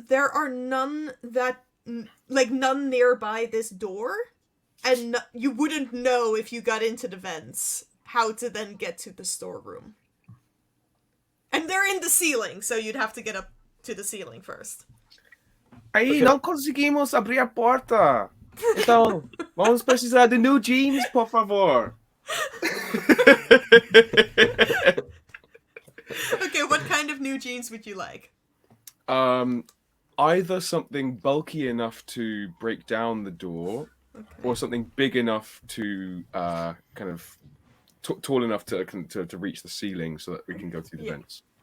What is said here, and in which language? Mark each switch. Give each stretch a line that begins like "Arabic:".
English: There are none none nearby this door, and you wouldn't know if you got into the vents how to then get to the storeroom. And they're in the ceiling, so you'd have to get up to the ceiling first.
Portuguese: Aí, não conseguimos abrir a porta. Então, vamos precisar de
English: new jeans,
Portuguese: por favor.
English: Okay, what kind of new jeans would you like? Either something bulky enough to break down the door, or something big enough to kind of tall enough to reach the ceiling, so that we can go through the vents.